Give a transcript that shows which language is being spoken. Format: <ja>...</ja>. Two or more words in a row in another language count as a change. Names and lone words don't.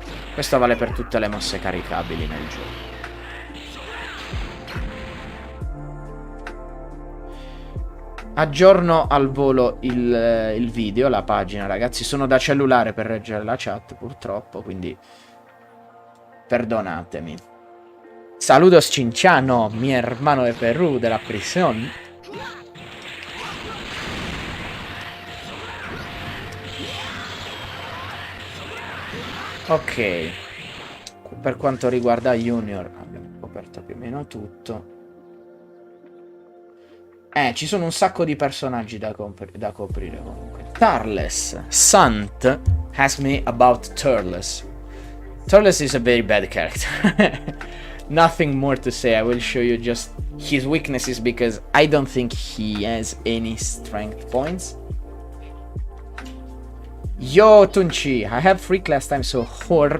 <it>Questo vale per tutte le mosse caricabili nel gioco. Aggiorno al volo il video, la pagina, ragazzi. Sono da cellulare per reggere la chat, purtroppo, quindi perdonatemi.</it> <es>Saludos Cinciano, mi hermano de Perú, de la prisión.</es> <it>Ok, per quanto riguarda Junior abbiamo coperto più o meno tutto. Ci sono un sacco di personaggi da coprire comunque. Turles.</it> <en>Sant asked me about Turles. Turles is a very bad character. Nothing more to say. I will show you just his weaknesses because I don't think he has any strength points. Yo, Tunchi, I have free class time, so Hor.</en>